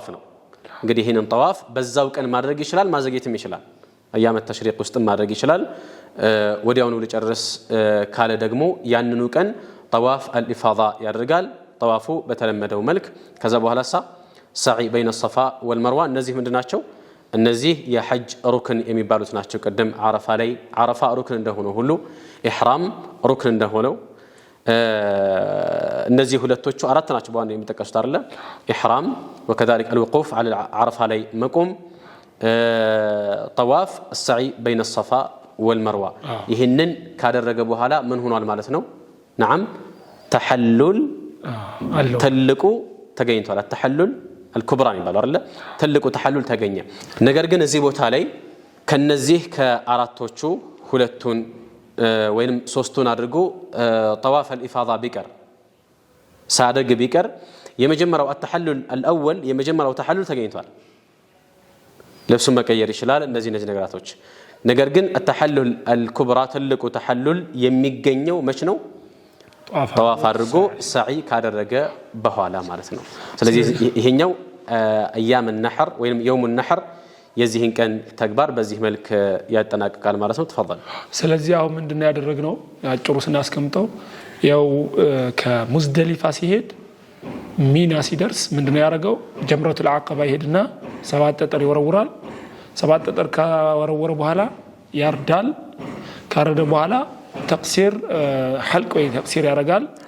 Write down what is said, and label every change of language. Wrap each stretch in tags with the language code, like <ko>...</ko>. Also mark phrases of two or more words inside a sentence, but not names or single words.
<am>ነው እንግዲህ ይሄንን ጠዋፍ በዛው ቀን ማድረግ ይችላል ማዘግየትም ይችላል</am> <ar>أيام التشريق</ar> <am>ውስጥ ማድረግ ይችላል ወዲያውኑ ልጨርስ ካለ ደግሞ ያንኑ ቀን</am> <ar>طواف الإفاضة</ar> <am>ያደርጋል ጠዋፉ በተለመደው መልክ ከዛ በኋላ</am> <ar>سعي بين صفا والمروة</ar> <am>እነዚህ ምንድናቸው እነዚህ የሐጅ ሩክን የሚባሉት ናቸው ቀደም ዓረፋ ሩክን እንደሆነ ሁሉ ኢህራም ሩክን እንደሆነው እነዚህ ሁለቶቹ አራት ናቸው በዋናው የሚጠቀሱት አይደለ ኢህራም</am> <ar>وكذلك الوقوف على عرفه</ar> <am>ላይ መቆም</am> <ar>طواف السعي بين الصفا والمروه</ar> <am>ይሄንን ካደረገ በኋላ ምን ሆኗል ማለት ነው نعم ተሐሉል ትልቁ ተገኝቷል</am> <ar>تحلل الكبرى</ar> <am>ይባላል አይደለ ትልቁ ተሐሉል ተገኘ ነገር ግን እዚህ ቦታ ላይ ከነዚህ ከአራቶቹ ሁለቱን ወይንም ሶስቱን አድርጎ</am> <ar>طواف الافاضه</ar> <am>ቢቀር ሳደግ ቢቀር የመጀመሪያው</am> <ar>التحلل الاول</ar> <am>የመጀመሪያው ተሐሉል ተገኝቷል ልብሱን መቀየር ይችላል እነዚህ ነገራቶች ነገር ግን</am> <ar>التحلل الكبرى</ar> <am>ትልቁ ተሐሉል የሚገኘው መች ነው طواف አድርጎ ሰዒ ካደረገ በኋላ ማለት ነው ስለዚህ ይሄኛው</am> <ar>ايام النحر</ar> <am>ወይንም</am> <ar>يوم النحر</ar> <am>የዚህን ቀን ተግባር በዚህ መልክ ያጠናቅቃል ማለት ነው ተፈضل ስለዚህ አሁን ምንድነው ያደረግነው አጭሩ ስናስቀምጠው ያው ከሙዝደሊፋ ሲሄድ ሚና ሲደርስ ምንድነው ያደረገው</am> <ar>جمرة العقبة</ar> <am>ይሄድና ሰባት ጠጠር ይወረውራል ሰባት ጠጠር ከወረወረ በኋላ ያርዳል ካረደ በኋላ ተቅሲር حلق ወይ ተቅሲር ያረጋል</am>